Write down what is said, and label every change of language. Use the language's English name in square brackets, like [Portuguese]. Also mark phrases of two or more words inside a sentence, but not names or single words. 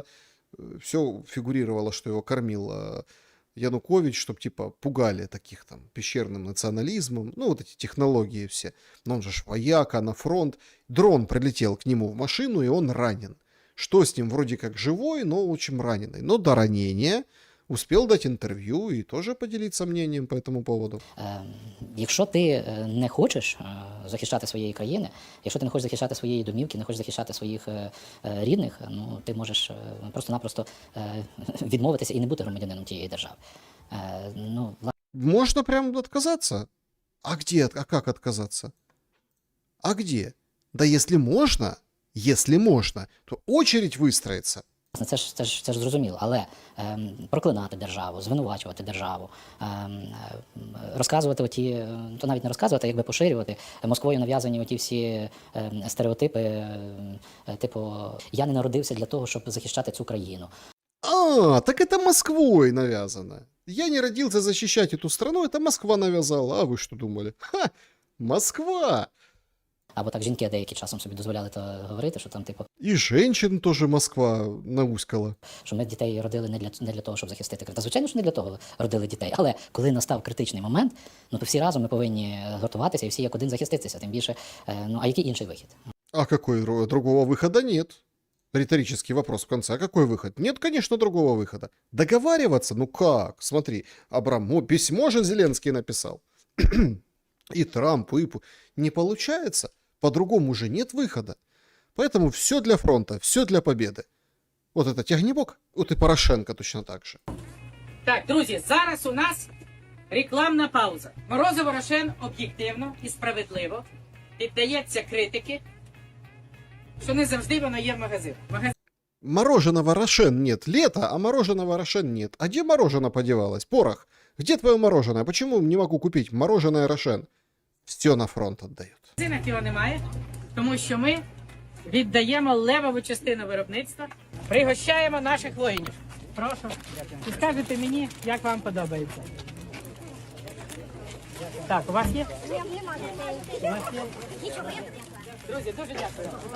[Russian] Все фигурировало, что его кормил Янукович, чтобы типа пугали таких там пещерным национализмом. Ну вот эти технологии все. Но он же вояка на фронт. Дрон прилетел к нему в машину, и он ранен. Что с ним? Вроде как живой, но очень раненый. Но до ранения успел дать интервью и тоже поделиться мнением по этому поводу. [Ukrainian] Якщо ти не хочеш захищати своєї країни, якщо ти не хочеш захищати своєї домівки, не хочеш захищати своїх рідних, ну ти можеш просто-напросто відмовитися і не бути громадянином тієї держави. [Russian] Можно прям отказаться? А где? А как отказаться? А где? Да если можно, то очередь выстроится. [Ukrainian] Це ж зрозуміло, але проклинати державу, звинувачувати державу, розказувати то навіть не розказувати, а якби поширювати Москвою нав'язані оті всі стереотипи, типу, я не народився для того, щоб захищати цю країну. [Russian] А, так это Москвой навязано. Я не родился защищать эту страну, это Москва навязала. А вы что думали? Ха, Москва! [Ukrainian] або так жінки деякі часом собі дозволяли то говорити, що там, типу, [Russian] И женщин тоже Москва науськала. [Ukrainian] що ми дітей родили не для того, щоб захистити країну. Та звичайно, що не для того родили дітей. Але коли настав критичний момент, ну то всі разом ми повинні готуватися і всі як один захиститися. Тим більше, ну а який інший вихід? [Russian] А какой другого выхода нет? Риторический вопрос в конце. А какой выход? Нет, конечно, другого выхода. Договариваться? Ну как? Смотри, письмо же Зеленский написал. И Трамп, и... Не получается. По-другому же нет выхода. Поэтому все для фронта, все для победы. Вот это тягнебок, вот и Порошенко точно так же. [Ukrainian] Так, друзі, зараз у нас рекламна пауза. Морозов Рошен об'єктивно і справедливо піддається критики, що не завжди вона є в магазинах. [Russian] Мороженого Рошен нет. Лето, а мороженого Рошен нет. А где мороженое подевалось? Порох, где твое мороженое? Почему не могу купить мороженое Рошен? Все на фронт отдают. [Ukrainian] В магазинах його немає, тому що ми віддаємо левову частину виробництва, пригощаємо наших воїнів. Прошу, і скажете мені, як вам подобається. Так, у вас є? У вас є? Друзі, дуже дякую.